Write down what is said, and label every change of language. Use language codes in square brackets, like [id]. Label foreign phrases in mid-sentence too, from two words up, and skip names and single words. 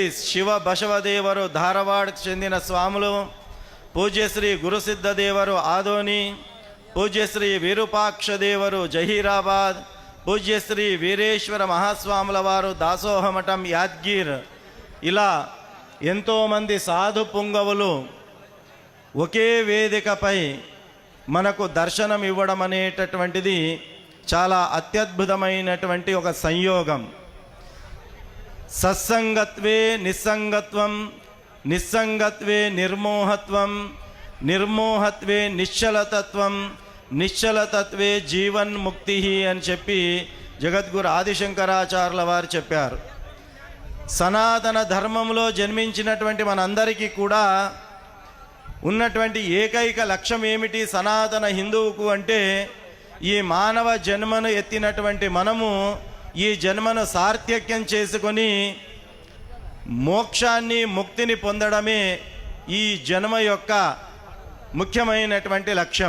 [te] శివ బసవదేవరు ధారవాడకు చెందిన స్వాములు, పూజ్యశ్రీ గురుసిద్ధదేవరు ఆదోని, పూజ్యశ్రీ విరూపాక్షదేవరు జహీరాబాద్, పూజ్యశ్రీ వీరేశ్వర మహాస్వాముల వారు దాసోహమఠం యాద్గీర్, ఇలా ఎంతోమంది సాధు పుంగవులు ఒకే వేదికపై మనకు దర్శనం ఇవ్వడం అనేటటువంటిది చాలా అత్యద్భుతమైనటువంటి ఒక సంయోగం. [sa] సత్సంగత్వే నిస్సంగత్వం, నిస్సంగత్వే నిర్మోహత్వం, నిర్మోహత్వే నిశ్చలతత్వం, నిశ్చలతత్వే జీవన్ముక్తి [te] అని చెప్పి జగద్గురు ఆదిశంకరాచార్యుల వారు చెప్పారు. సనాతన ధర్మంలో జన్మించినటువంటి మనందరికీ కూడా ఉన్నటువంటి ఏకైక లక్ష్యం ఏమిటి సనాతన హిందువుకు అంటే, ఈ మానవ జన్మను ఎత్తినటువంటి మనము ఈ జన్మను సార్థక్యం చేసుకొని మోక్షాన్ని ముక్తిని పొందడమే ఈ జన్మ యొక్క ముఖ్యమైనటువంటి లక్ష్యం.